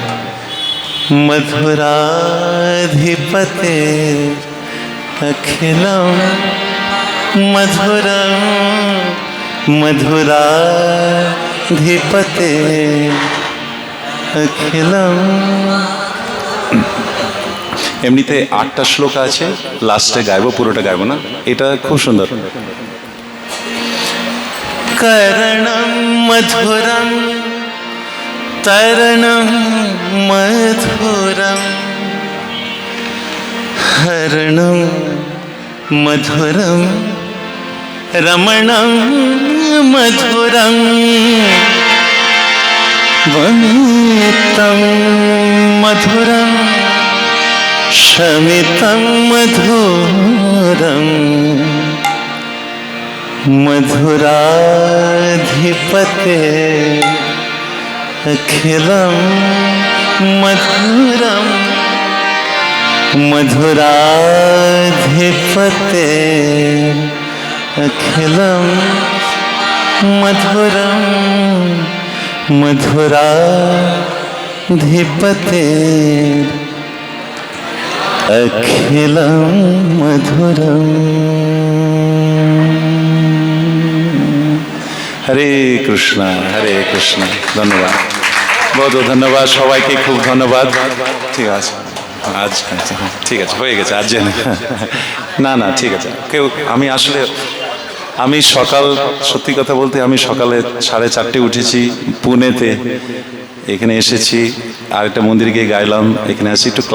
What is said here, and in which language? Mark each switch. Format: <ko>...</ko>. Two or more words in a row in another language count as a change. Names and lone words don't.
<sa>मधुराधिपते अखिलम मधुरम मधुराधिपते अखिलम।</sa> <bn>এমনিতে 8টা শ্লোক আছে, লাস্টে গাইবো, পুরোটা গাইবো না, এটা খুব সুন্দর।</bn> <sa>করণম মধুরম তরণম মধুরম হরণম মধুরম রমণম মধুরম বনিতম মধুরম शमितं मधुरं मधुराधिपते अखिलं मधुरं मधुराधिपते अखिलं मधुरं मधुराधिपते अखिलं मधुरम्।</sa> <bn>হরে কৃষ্ণ হরে কৃষ্ণ। ধন্যবাদ,</bn> <hi>बहुत बहुत</hi> <bn>ধন্যবাদ সবাইকে, খুব ধন্যবাদ। ঠিক আছে, আজ ঠিক আছে, হয়ে গেছে আজ জেনে। না না ঠিক আছে, কেউ আমি আসলে আমি সকাল, সত্যি কথা বলতে আমি সকালে 4:30 উঠেছি পুনেতে, এখানে এসেছি, আর একটা মন্দিরে গিয়ে গাইলাম, এখানে আসি একটু</bn>